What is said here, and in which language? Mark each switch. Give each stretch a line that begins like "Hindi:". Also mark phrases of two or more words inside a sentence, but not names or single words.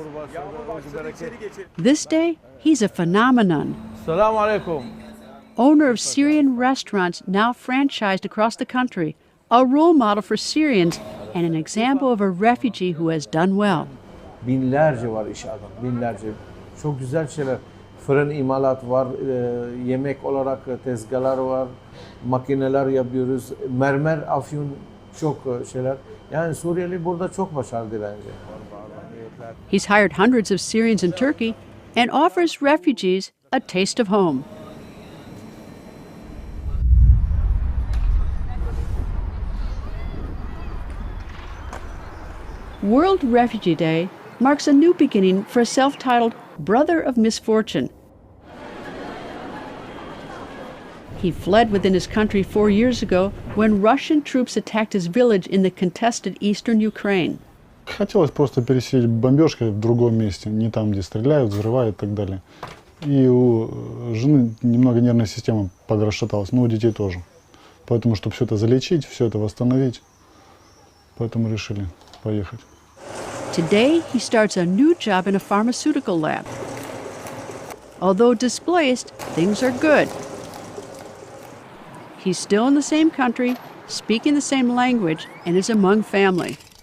English: This day, he's a phenomenon.
Arabic: السلام عليكم.
English: Owner of Syrian restaurants now franchised across the country, a role model for Syrians and an example of a refugee who has done well.
Turkish: Binlerce var iş adam, binlerce. Çok güzel şeyler. Fırın imalat var, yemek olarak tezgahlar var, makineler yapıyoruz. Mermer, afyun çok şeyler. Yani Suriyeli burada çok başarılı bence.
English: He's hired hundreds of Syrians in Turkey and offers refugees a taste of home. World Refugee Day marks a new beginning for a self-titled brother of misfortune. He fled within his country 4 years ago when Russian troops attacked his village in the contested eastern Ukraine.
Russian: Хотелось просто пересидеть бомбежкой в другом месте, не там, где стреляют, взрывают и так далее. И у жены немного нервная система подрасшаталась, но у детей тоже. Поэтому, чтобы все это залечить, все это восстановить, поэтому решили поехать.
English: Today, he starts a new job in a pharmaceutical lab. Although displaced, things are good. He's still in the same country, speaking the same language, and is among family.